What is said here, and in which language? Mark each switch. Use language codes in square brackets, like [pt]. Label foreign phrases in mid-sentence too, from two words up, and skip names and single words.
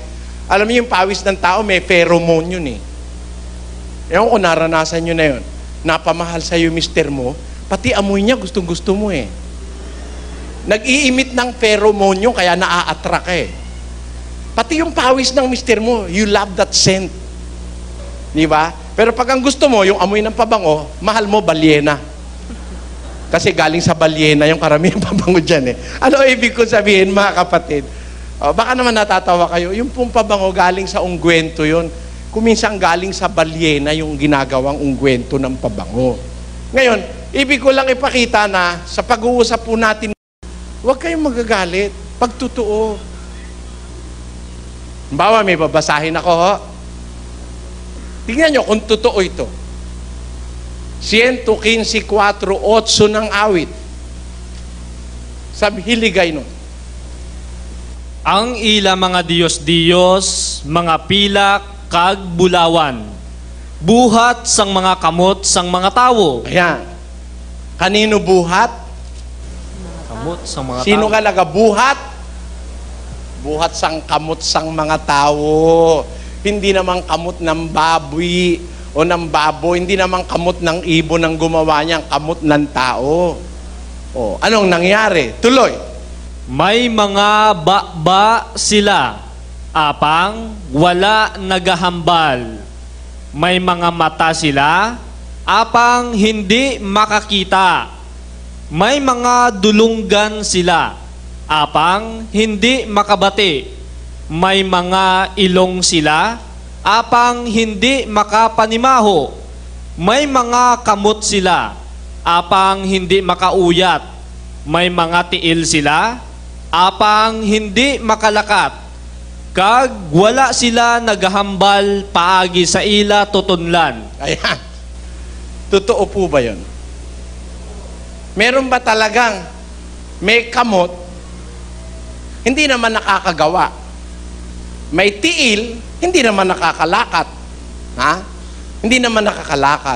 [tl] Alam niyo yung pawis ng tao may pheromone yun eh. Ewan ko naranasan nyo na yun. Napamahal sa'yo mister mo, pati amoy niya gustong-gusto mo eh. Nag-iimit ng pheromone yun, kaya naa-attract ka eh. Pati yung pawis ng mister mo, [en] you love that scent. [tl] Di ba? Pero pag ang gusto mo, yung amoy ng pabango, mahal mo, balyena. Kasi galing sa balyena yung karamihan pabango dyan eh. Ano ibig ko sabihin, mga kapatid? Baka naman natatawa kayo, yung pong pabango galing sa ungwento yun. Kuminsan galing sa balyena yung ginagawang ungwento ng pabango. Ngayon, ibig ko lang ipakita na sa pag-uusap po natin, huwag kayong magagalit. Pag totoo. Bawa, may babasahin ako, ho. Tingnan nyo kung totoo ito. 115:4, 8 ng awit. Sabi, hiligay nun. [hil] Ang ila mga Diyos-Diyos, mga pilak, kag bulawan. Buhat sang mga kamot sang mga tawo. [tl] Ayan. Kanino buhat? [hil] Kamot sang mga Sino tawo. ka nagabuhat? Buhat sang kamot sang mga tao. [tl] Hindi naman kamot ng baboy o ng baboy, hindi naman kamot ng ibon ang gumawa niya, ang kamot ng tao. O, anong nangyari? Tuloy. [hil] May mga ba sila, apang wala nagahambal. May mga mata sila, apang hindi makakita. May mga dulunggan sila, apang hindi makabati. May mga ilong sila, apang hindi makapanimaho. May mga kamot sila, apang hindi makauyat. May mga tiil sila, apang hindi makalakat. Kag wala sila nagahambal paagi sa ila tutunlan. [tl] Ayan. Totoo po ba yun? Meron ba talagang may kamot, hindi naman nakakagawa? May tiil, hindi naman nakakalakad. Ha? Hindi naman nakakalakad.